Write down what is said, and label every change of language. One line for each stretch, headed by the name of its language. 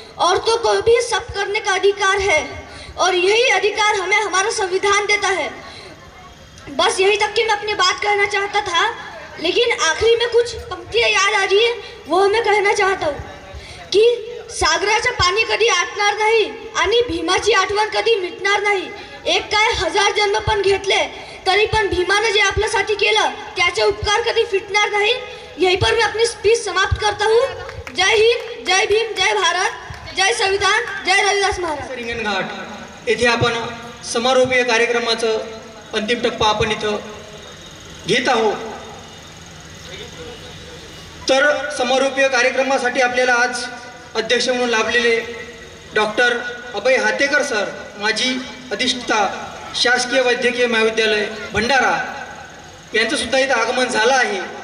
Hindi: औरतों को भी सब करने का अधिकार है और यही अधिकार हमें हमारा संविधान देता है। बस यही तक की मैं अपनी बात कहना चाहता था, लेकिन आखिरी में कुछ पंक्तियां याद आ रही है, वो मैं कहना चाहता हूँ की
Marathi: सागराचं पाणी कधी आटणार नाही आणि भीमाची आठवण कधी मिटणार नाही। एक काय 1000 जन्म पण घेतले तरी पण भीमाने जे आपल्यासाठी केलं त्याचे उपकार कधी फिटणार नाही।
Hindi: यहीं पर मैं अपनी स्पीच समाप्त करता हूँ। जय हिंद, जय भीम, जय भारत, जय संविधान, जय रविदास महाराज।
Marathi: रिंगणघाट येथे आपण समारोपीय कार्यक्रमाचं अंतिम टप्पा आपण इथं घेत आहोत। तर समारोपीय कार्यक्रमासाठी आपल्याला आज अध्यक्ष म्हणून लाभलेले डॉक्टर अभय हातेकर सर, माजी अधिष्ठाता शासकीय वैद्यकीय महाविद्यालय भंडारा, यांचं सुद्धा इथं आगमन झालं आहे।